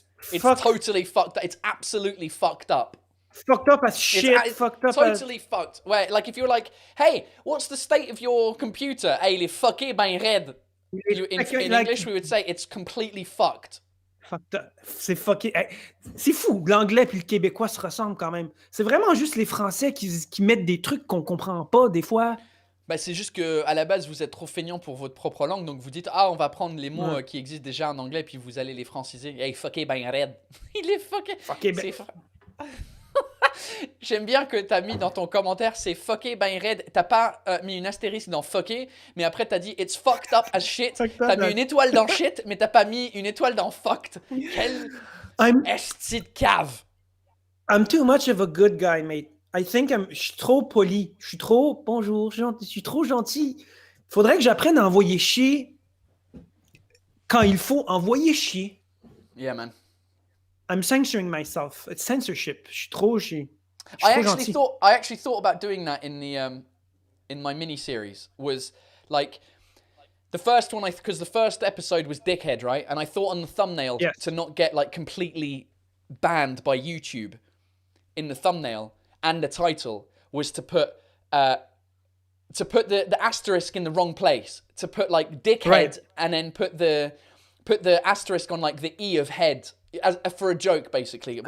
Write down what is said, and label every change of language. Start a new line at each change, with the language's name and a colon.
English: totally fucked up. It's absolutely fucked up. Fucked up as shit. It's fucked up totally fucked. Where, like, if you're like, hey, what's the state of your computer? Hey,
French: il est fucké ben raide.
English: In English, we would say it's completely fucked. Fucked up.
French: C'est fucké. C'est fou. L'anglais puis le québécois se ressemblent quand même. C'est vraiment juste les Français qui mettent des trucs qu'on comprend pas des fois. Bah, c'est juste que à la base vous êtes trop feignant pour votre propre langue, donc vous dites on va prendre les mots qui existent déjà en anglais puis vous allez les franciser. Hey, fucké ben raide. Il est fucké. Fucké ben. J'aime bien que t'as mis dans ton commentaire c'est fucké ben raide. T'as pas mis une astérisque dans fucké, mais après t'as dit
English: it's fucked up as shit.
French: T'as mis une étoile dans shit, mais t'as pas mis une étoile dans fucked. Quel esti de cave.
English: I'm too much of a good guy, mate. I think
French: je suis trop poli. Je suis trop bonjour, je suis trop gentil. Faudrait que j'apprenne à envoyer chier quand il faut envoyer chier.
English: Yeah, man. I'm censoring myself. It's censorship.
French: Je suis trop chier.
English: I actually thought about doing that in the in my mini series. Was like the first one because the first episode was dickhead, right? And I thought on the thumbnail to not get like completely banned by YouTube in the thumbnail and the title was to put the asterisk in the wrong place, to put like dickhead and then put the asterisk on like the E of head for a joke, basically.